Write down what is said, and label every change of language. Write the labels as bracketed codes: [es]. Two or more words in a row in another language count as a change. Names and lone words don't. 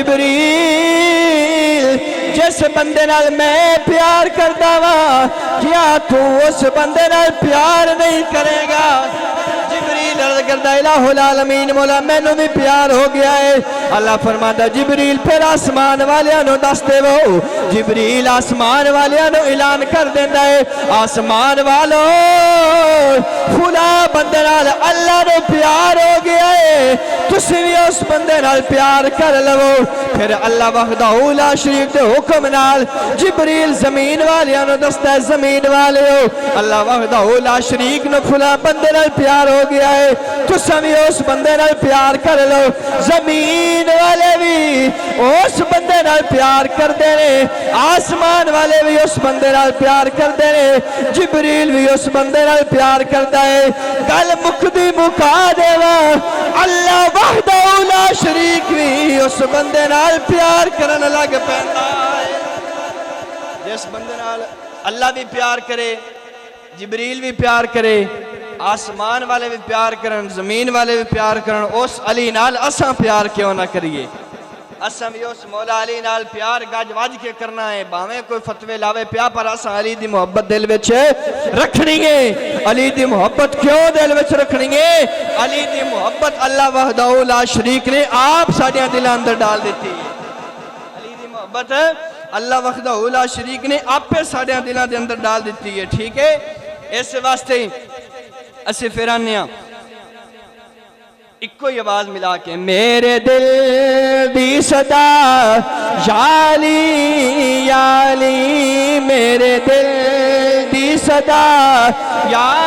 [pa] جبریل جس بندے نال میں پیار کردا وا کیا تو اس بندے نال پیار نہیں کرے گا جبریل عرض کردا الہ العالمین مولا میں نو بھی پیار ہو گیا ہے اللہ فرماتا جبریل پھر آسمان والیاں نو دس دے وہ جبریل آسمان والیاں نو اعلان کر دیندہ ہے آسمان والو فلا بندے نال اللہ نو پیار ہو گیا ہے تسی بھی اس بندے نال پیار کر لو پھر اللہ وحدہ لا شریک دے حکم نال جبریل زمین والیاں نو دستا ہے زمین والے ہو اللہ وحدہ لا شریک نو فلا بندے نال پیار ہو گیا ہے تسی بھی اس بندے نال پیار کر لو زمین والے بھی اس بندے نال پیار کر دے رہے آسمان والے بھی اس بندے نال پیار کر دے رہے جبریل بھی اس بندے نال پیار کرتا ہے گل مکدی مکا دے اللہ وحدہ لا شریک بھی اس بندے نال پیار کرنے لگ پیندا ہے جس بندے نال اللہ بھی پیار کرے جبریل بھی پیار کرے آسمان والے بھی پیار کرن زمین والے بھی پیار کرن اس علی نال اساں پیار کیوں نہ کریے اساں بھی اس مولا علی نال پیار گج واج کے کرنا ہے باویں کوئی فتوے لاوے پیا پر اساں علی دی محبت دل وچ رکھنی ہے علی دی محبت کیوں دل وچ رکھنی ہے علی دی محبت اللہ وحدہ لا شریک نے آپ ساڈیاں دلاں اندر ڈال دیتی ہے علی دی محبت اللہ وحدہ لا شریک نے آپ ساڈیاں دلاں دے اندر ڈال دیتی ہے ٹھیک ہے اس واسطے اسے پھرانے ایک کوئی آواز ملا کے میرے دل دی صدا یا علی میرے دل دی صدا یا